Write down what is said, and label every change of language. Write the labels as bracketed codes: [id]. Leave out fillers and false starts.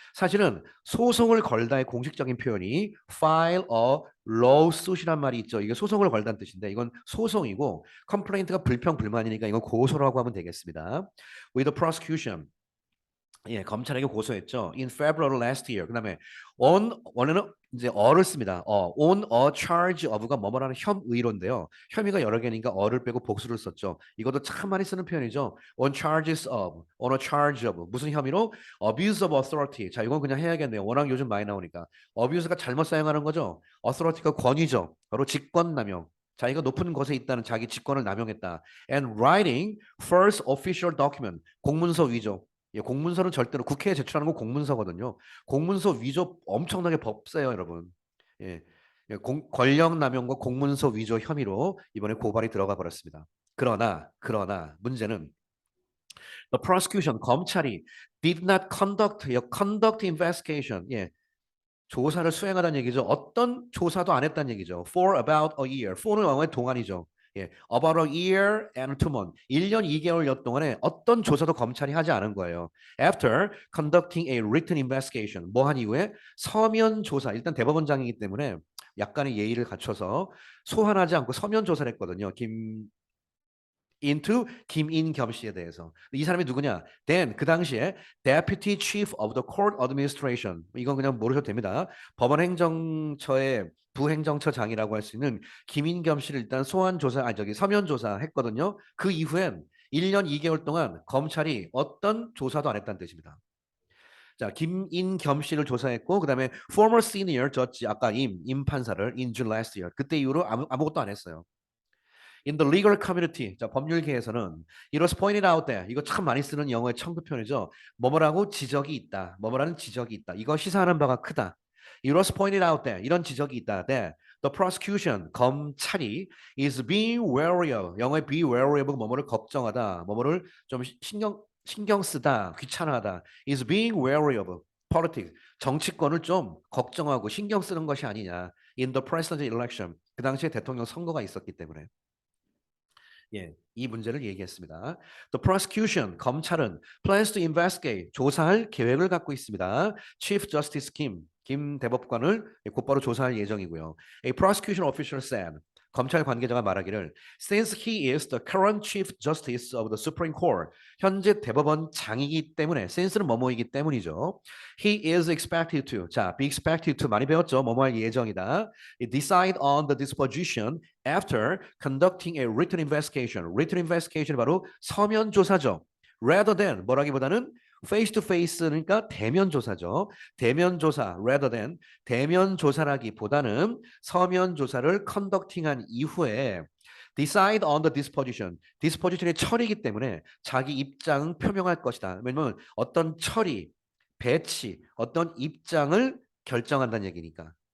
[ko] 사실은 소송을 걸다의 공식적인 표현이 [en] file a lawsuit이란 [ko] 말이 있죠. 이게 소송을 걸다는 뜻인데 이건 소송이고 complaint가 불평 불만이니까 이건 고소라고 하면 되겠습니다. [en] With the prosecution. [ko] 예, 검찰에게 고소했죠. [en] In February last year. [ko] 그다음에 원래는 이제 어를 씁니다. on a charge of가 뭐뭐라는 혐의로인데요. 혐의가 여러 개니까 어를 빼고 복수를 썼죠. 이것도 참 많이 쓰는 표현이죠. [en] on charges of, on a charge of [ko] 무슨 혐의로? [en] abuse of authority. [ko] 자, 이건 그냥 해야겠네요. 워낙 요즘 많이 나오니까. abuse가 잘못 사용하는 거죠. authority가 권위죠. 바로 직권남용. 자기가 높은 곳에 있다는 자기 직권을 남용했다. [en] And writing first official document. [ko] 공문서 위조. 예, 공문서는 절대로 국회에 제출하는 건 공문서거든요. 공문서 위조 엄청나게 법 세요, 여러분. 예, 권력 남용과 공문서 위조 혐의로 이번에 고발이 들어가 버렸습니다. 그러나 문제는 [en] the prosecution [ko] 검찰이 [en] did not conduct investigation. [ko] 예, 조사를 수행하다는 얘기죠. 어떤 조사도 안 했다는 얘기죠. [en] For about a year. [ko] for는 영어의 동안이죠. 예, [en] about a year and 2 months. [ko] 1년 2개월여 동안에 어떤 조사도 검찰이 하지 않은 거예요. [en] After conducting a written investigation. [ko] 뭐 한 이후에 서면 조사. 일단 대법원장이기 때문에 약간의 예의를 갖춰서 소환하지 않고 서면 조사를 했거든요. into 김인겸 씨에 대해서. [en] 이 사람이 누구냐? then [ko] 그 당시에 [en] Deputy Chief of the Court Administration. [ko] 이건 그냥 모르셔도 됩니다. 법원 행정처의 부행정처장이라고 할 수 있는 김인겸 씨를 일단 소환 조사, 서면 조사했거든요. 그 이후엔 1년 2개월 동안 검찰이 어떤 조사도 안 했다는 뜻입니다. 자, 김인겸 씨를 조사했고, 그다음에 [en] former senior judge [ko] 아까 임 판사를 [en] in June last year. [ko] 그때 이후로 아무것도 안 했어요. [en] In the legal community, [ko] 자, 법률계에서는 [en] it was pointed out that [ko] 이거 참 많이 쓰는 영어의 청급표현이죠. 뭐뭐라고 지적이 있다. 뭐뭐라는 지적이 있다. 이거 시사하는 바가 크다. [en] It was pointed out that [ko] 이런 지적이 있다. [en] That the prosecution [ko] 검찰이 [en] is being wary of [ko] 영어의 [en] be wary of [ko] 뭐뭐를 걱정하다. 뭐뭐를 좀 신경 쓰다. 귀찮아하다. [en] is being wary of politics [ko] 정치권을 좀 걱정하고 신경 쓰는 것이 아니냐. [en] In the presidential election [ko] 그 당시에 대통령 선거가 있었기 때문에. 예, 이 문제를 얘기했습니다. [en] The prosecution, [ko] 검찰은 [en] plans to investigate, [ko] 조사할 계획을 갖고 있습니다. Chief Justice 김 대법관을 곧바로 조사할 예정이고요. [en] A prosecution official said, [ko] 검찰 관계자가 말하기를 [en] since he is the current chief justice of the Supreme Court [ko] 현재 대법원장이기 때문에 [en] since는 [ko] 뭐뭐이기 때문이죠. [en] He is expected to [ko] 자 [en] be expected to [ko] 많이 배웠죠. 뭐뭐할 예정이다. [en] Decide on the disposition after conducting a written investigation. [ko] written investigation이 바로 서면 조사죠. [en] rather than [ko] 뭐라기보다는 [en] face to face니까 [ko] 대면 조사죠. 대면 조사 rather than 대면 조사라기보다는 서면 조사를 컨덕팅한 이후에 [en] decide on the disposition. [ko] disposition의 처리이기 때문에 자기 입장 표명할 것이다. 왜냐면 어떤 처리, 배치, 어떤 입장을 결정한다는 얘기니까.